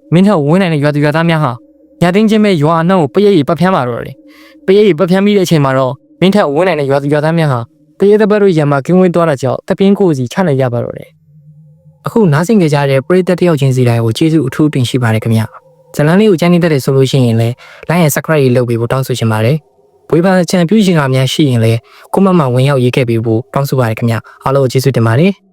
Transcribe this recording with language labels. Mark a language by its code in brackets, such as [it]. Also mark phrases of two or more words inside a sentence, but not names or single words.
[my] မင်းထက်ဝင်းနိုင်တဲ့ရွာသူရွာသားများဟာညတင်းချင်းပဲရွာအနှံ့ကိုပရိတ်ပတ်ဖြန်းပါတော့တယ်ပရိတ်ပတ်ဖြန်းပြီးတဲ့အချိန်မှာတော့မင်းထက်ဝင်းနိုင်တဲ့ရွာသူရွာသားများဟာတရေတစ်ပတ်တို့ရံမှာကင်းဝင်းသွားတာကြောင့်တပင်းကိုစီချနိုင်ကြပါတော့တယ်အခုနားဆင်ကြကြတဲ့ပရိသတ်တယောက်ချင်းစီတိုင်းကိုကျေးဇူးအထူးတင်ရှိပါတယ်ခင်ဗျဇလန်းလေးကိုကြမ်းနေတတ်တယ်ဆိုလို့ရှိရင်လည်း [en] like and subscribe [my] လုပ်ပေးဖို့တောင်းဆိုချင်ပါတယ်ဝေဖန်ချန်ပြူရှင်ကများရှိရင်လည်းကွန်မန့်မှာဝင်ရောက်ရေးခဲ့ပေးဖို့တောင်းဆိုပါတယ်ခင်ဗျအားလုံးကိုကျေးဇူးတင်ပါတယ်